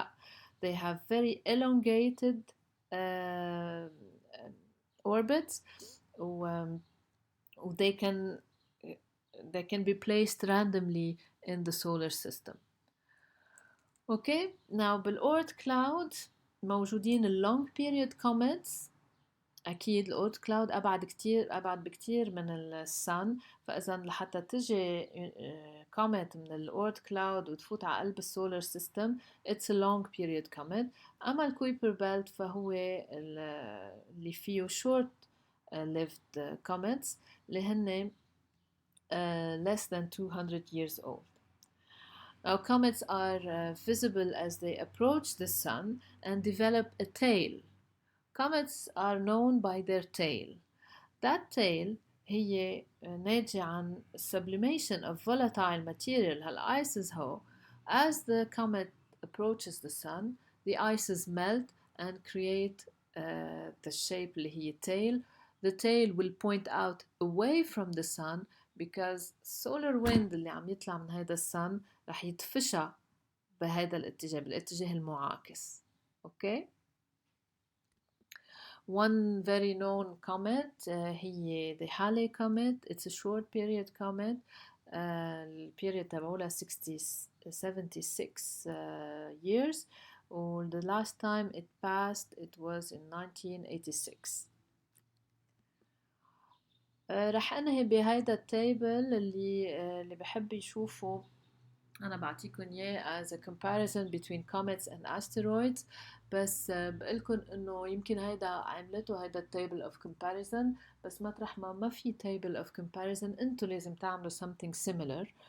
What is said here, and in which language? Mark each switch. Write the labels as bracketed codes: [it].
[ar] لا, [en] they have very elongated uh, orbits, they can be placed randomly in the solar system. Okay, now [ar] بالأورت كلاود موجودين [en] long period comets. [ar] أكيد الأورت كلاود أبعد بكتير من السن. فإذا لحتى تجي كوميت من الأورت كلاود وتفوت على قلب السولار سيستم [en] it's a long period comet. [ar] أما الكويبر بيلت فهو اللي فيه [en] short lived comets [ar] اللي هن [en] less than 200 years old. Now, comets are visible as they approach the sun and develop a tail. Comets are known by their tail. That tail [ar] هي ناتجة عن [en] sublimation of volatile material. هالices هو, as the comet approaches the sun, the ices melt and create the shape [ar] اللي هي [en] tail. The tail will point out away from the sun because solar wind [ar] اللي عم يطلع من هذا السن رح يدفشها بهذا الاتجاه, بالاتجاه المعاكس. [en] Okay? One very known comet [ar] هي [en] the Halley comet. It's a short period comet. [ar] البيريود تبعولها [en] 76 years. And the last time it passed it was in 1986. [ar] رح انهي بهيدا التيبل اللي بحب يشوفه أنا بعطيكم إياه [en] as a comparison between comets and asteroids. [ar] بس بقولكم إنه يمكن هيدا عملته هيدا [en] table of comparison, [ar] بس مطرح ما في table of comparison أنتوا لازم تعملوا [en] something similar.